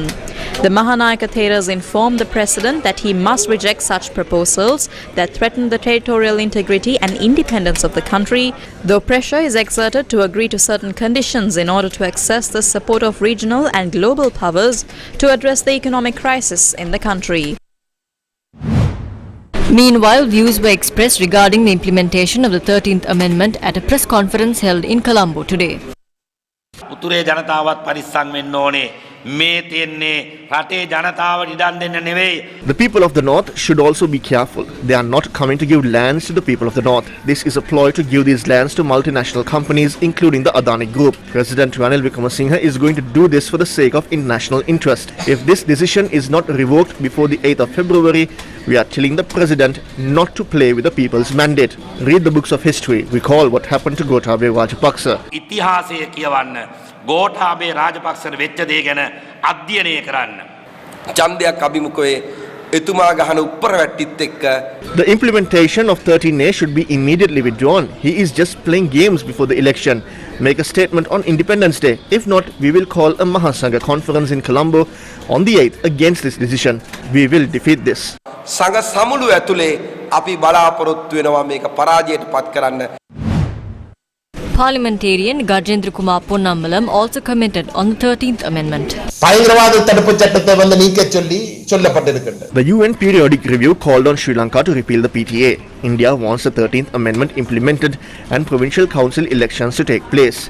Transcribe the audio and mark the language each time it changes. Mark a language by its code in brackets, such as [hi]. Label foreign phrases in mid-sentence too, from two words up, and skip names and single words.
[en] The Mahanayaka Theros informed the President that he must reject such proposals that threaten the territorial integrity and independence of the country, though pressure is exerted to agree to certain conditions in order to access the support of regional and global powers to address the economic crisis in the country. Meanwhile, views were expressed regarding the implementation of the 13th Amendment at a press conference held in Colombo today. [si] උතුරේ ජනතාවත් පරිස්සම් වෙන්න ඕනේ. මේ තියෙන්නේ රටේ ජනතාවට ඉඩම් දෙන්න නෙවෙයි. [en] The people of the north should also be careful. They are not coming to give lands to the people of the north. This is a ploy to give these lands to multinational companies, including the Adani Group. President Ranil Wickremesinghe is going to do this for the sake of international interest. If this decision is not revoked before the 8th of February, we are telling the President not to play with the people's mandate. Read the books of history. Recall what happened to Gotabaya Rajapaksa. [si] ඉතිහාසය කියවන්න. ගෝඨාභය රාජපක්ෂට වෙච්ච දේ ගැන අධ්‍යයනය කරන්න. ඡන්දයක් අභිමුඛයේ එතුමා ගහන උප්පරවැට්ටිත් එක්ක [en] The implementation of 13A should be immediately withdrawn. He is just playing games before the election. Make a statement on Independence Day. If not, we will call a Mahasangha conference in Colombo on the 8th against this decision. We will defeat this. [si] සංඝ සමුළු ඇතුලේ අපි බලාපොරොත්තු වෙනවා මේක පරාජයට පත් කරන්න. [en] Parliamentarian Gajendra Kumar Ponnambalam also commented on the 13th Amendment. The UN Periodic Review called on Sri Lanka to repeal the PTA. India wants the 13th Amendment implemented and provincial council elections to take place.